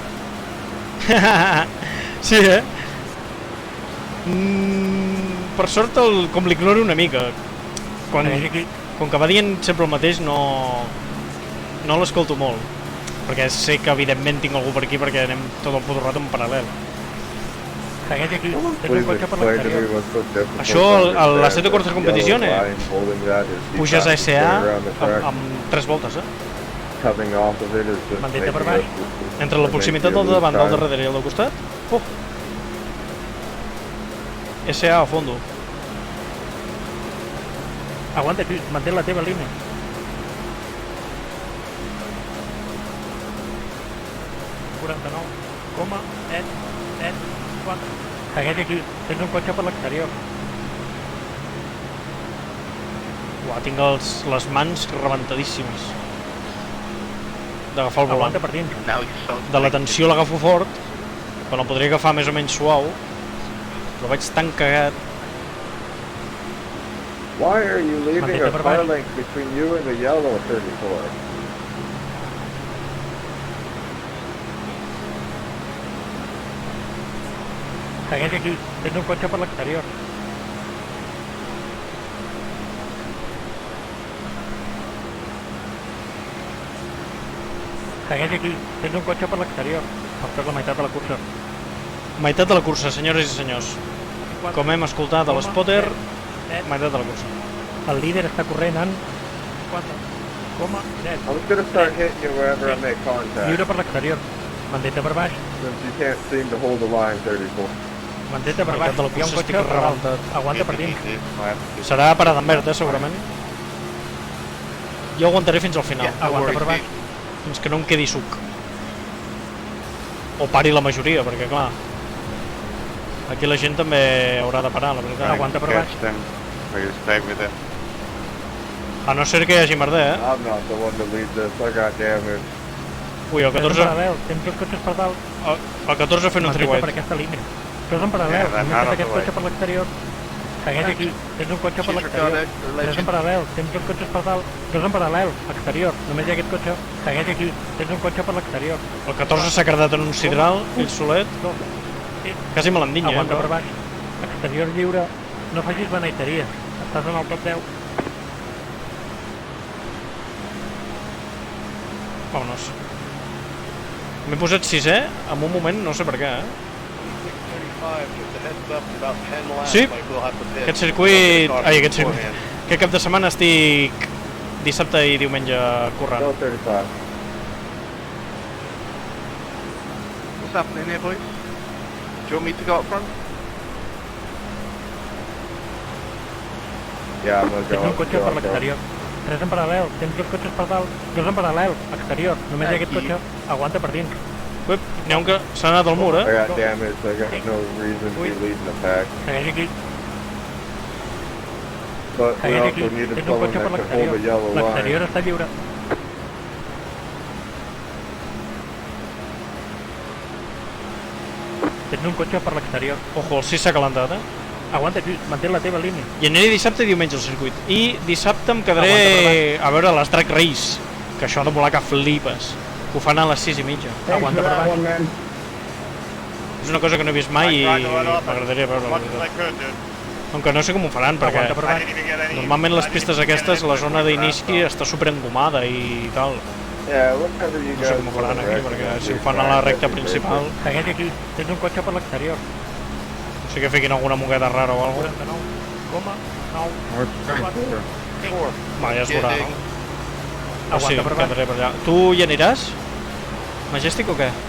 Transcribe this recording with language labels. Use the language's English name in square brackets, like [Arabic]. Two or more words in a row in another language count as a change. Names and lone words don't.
[Catalan] Sí, per sort com l'ignoro una mica. Segueix aquí. Com que va dient sempre el mateix no l'escolto molt. Perquè sé que evidentment tinc algú per aquí perquè anem tot el puto rato en paral·lel. Segueix aquí. Tens un [English] Please [Catalan] cotxe per [English] explain to me [Catalan] l'exterior. [English] what's so difficult [Catalan] Això, [English] to a understand [Catalan] l'Assetto Corsa [English] that [Catalan] Competizione, [English] yellow line holding that is the [Catalan] puges a [English] fastest way [Catalan] SA [English] around the track. [Catalan] amb 3 voltes, [English] Coming off of it is just [Catalan] Mantén-te per [English] making [Catalan] baix. [English] us- [Catalan] Entre la [English] making [Catalan] proximitat [English] you [Catalan] del [English] lose [Catalan] davant, del [English] time. [Catalan] darrere i el del costat. SA a fondo. Aguanta aquí. Mantén la teva línia. Coma, 4. Segueix aquí. Tens un cotxe per l'exterior. Uah, tinc les mans rebentadíssimes d'agafar el volant. Aguanta per dins. [English] Now you're so [Catalan] De la tensió l'agafo fort, quan el podria agafar més o menys suau, però vaig tan cagat. [English] Why are you leaving [Catalan] Mantén-te [English] a [Catalan] per [English] car [Catalan] baix. [English] length between you and the yellow 34? [Catalan] Segueix aquí. Tens un cotxe per l'exterior. Segueix aquí. Tens un cotxe per l'exterior. Portes la meitat de la cursa. Meitat de la cursa, senyores i senyors. Com hem escoltat a l'Spotter, meitat de la cursa. El líder està corrent en 4,10. [English] I'm just gonna start hitting you wherever I make contact, [Catalan] Lliure per l'exterior. Mantén-te per baix. [English] since you can't seem to hold the line 34. [Catalan] Mantén-te per Meitat baix. de la Hi ha un cursa cotxe estic per dalt. rebentat. Aguanta per dins. Serà parada en verd, segurament. Jo aguantaré fins al final, Aguanta per baix. fins que no em quedi suc. O pari la majoria, perquè clar, aquí la gent també haurà de parar, la veritat. Aguanta per baix. [English] Catch them, or you stay with them. [Catalan] A no ser que hi hagi merder, [English] I'm not the one to lead this, I got damage. [Catalan] Ui, el Estàs en 14, paral·lel. Tens dos cotxes per dalt. el 14 fent un Mantén-te per 3-8. aquesta línia. Estàs en paral·lel. [English] Yeah, [Catalan] Només [English] that's [Catalan] tens aquest [English] out of the [Catalan] cotxe per l'exterior. Segueix aquí. Tens un cotxe per [English] She's [Catalan] l'exterior. [English] regarded the [Catalan] Estàs en [English] legend. [Catalan] paral·lel. Tens dos cotxes per dalt. Estàs en paral·lel. Exterior. Només hi ha aquest cotxe. Segueix aquí. Tens un cotxe per l'exterior. El 14 s'ha cardat en un sidral, ell solet. 2. Quasi me l'endinya, Aguanta per però. baix. Exterior lliure. No facis beneiteria. Estàs en el top 10. Vámonos. M'he posat 6è en un moment, no sé per què, Sí, aquest circuit... Ai, aquest circuit... Aquest cap de setmana estic dissabte i diumenge currant. [English] Still 35. What's happening here, boys? Do you want me to go up front? Yeah, I'm gonna [Catalan] Tens [English] go [Catalan] un cotxe per l'exterior. 3 en paral·lel. Tens 2 cotxes per dalt. 2 en paral·lel. Exterior. Només hi ha aquest cotxe. Aguanta per dins. Uep, n'hi ha un que s'ha anat al mur, [English] I got damaged, I got no reason to be leading the pack. [Catalan] Segueix aquí. [English] But we [Catalan] Segueix aquí. [English] also needed [Catalan] Tens un [English] someone [Catalan] cotxe per [English] that could hold the [Catalan] l'exterior. [English] yellow line. [Catalan] L'exterior està lliure. Tens un cotxe per l'exterior. Ojo, el 6 s'ha calentat, Aguanta aquí. Mantén la teva línia. I aniré dissabte i diumenge al circuit. I dissabte em quedaré a veure les Drag Race, que això ha de volar que flipes. Ho fan a les 6:30. [English] Thanks [Catalan] Aguanta [English] for [Catalan] per [English] that [Catalan] baix. [English] one, man. [Catalan] És una cosa que no he vist mai i [English] I tried to let up [Catalan] m'agradaria veure, la [English] as much as I [Catalan] veritat. [English] could, dude. [Catalan] Aunque no sé com ho faran, perquè Aguanta per [English] I [Catalan] baix. [English] didn't even get any. [Catalan] normalment les [English] I didn't [Catalan] pistes [English] even get [Catalan] aquestes, [English] any [Catalan] la [English] push [Catalan] zona [English] from the [Catalan] d'inici [English] ground, [Catalan] està super engomada i tal. [English] Yeah, whatever you [Catalan] No sé [English] guys [Catalan] com ho faran [English] wanna [Catalan] aquí, perquè [English] recommend, [Catalan] si ho [English] you're [Catalan] fan a la [English] fine, [Catalan] recta [English] that'd be [Catalan] principal, Segueix aquí. Tens un cotxe per l'exterior. o sigui que fiquin alguna mogueda rara o alguna 49,9. Va, ja es veurà, no? O sí, Aguanta per baix. quedaré per allà. Tu hi aniràs? Majestic o què?